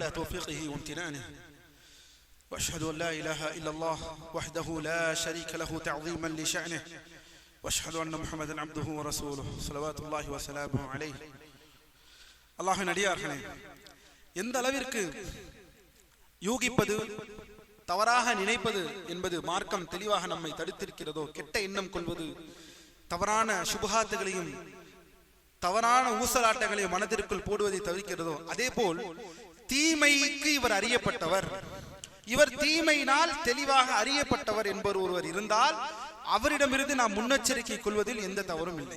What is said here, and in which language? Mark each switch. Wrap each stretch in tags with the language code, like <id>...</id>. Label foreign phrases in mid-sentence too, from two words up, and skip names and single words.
<ar>توفيقه وامتنانه وأشهد أن لا إله إلا الله وحده لا شريك له تعظيما لشأنه وأشهد أن محمدا عبده ورسوله صلوات الله وسلامه عليه.</ar> <ta>அல்லாஹ்வின் அடியார்களே, எந்த அளவிற்கு யூகிப்பது, தவறாக நினைப்பது என்பது மார்க்கம் தெளிவாக நம்மை தடுத்திருக்கிறதோ, கெட்ட எண்ணம் கொள்வது, தவறான சுபஹாத்துகளையும் தவறான ஊசலாட்டங்களையும் மனதிற்குள் போடுவதை தவிர்க்கிறதோ, அதே போல் தீமைக்கு இவர் அறியப்பட்டவர், இவர் தீமையினால் தெளிவாக அறியப்பட்டவர் என்பவர் ஒருவர் இருந்தால் அவரிடமிருந்து நாம் முன்னெச்சரிக்கை கொள்வதில் எந்த தவறும் இல்லை.</ta>